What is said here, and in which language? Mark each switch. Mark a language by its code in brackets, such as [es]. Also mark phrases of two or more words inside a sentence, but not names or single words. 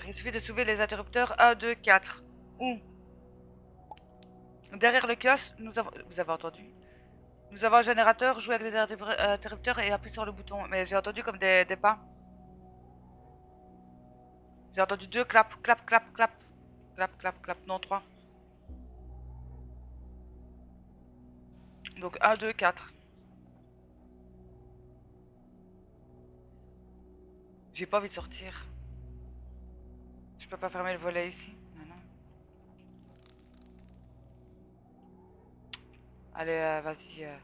[fr] Il suffit de soulever les interrupteurs 1, 2, 4. Où? Derrière le kiosque, nous avons... Vous avez entendu? Nous avons un générateur, jouez avec les interrupteurs et appuie sur le bouton. Mais j'ai entendu comme des pas. J'ai entendu 2 clap, clap, clap, clap. Clap, clap, clap. Non, 3. Donc 1, 2, 4. J'ai pas envie de sortir. Je peux pas fermer le volet ici. Non, non. Allez, vas-y.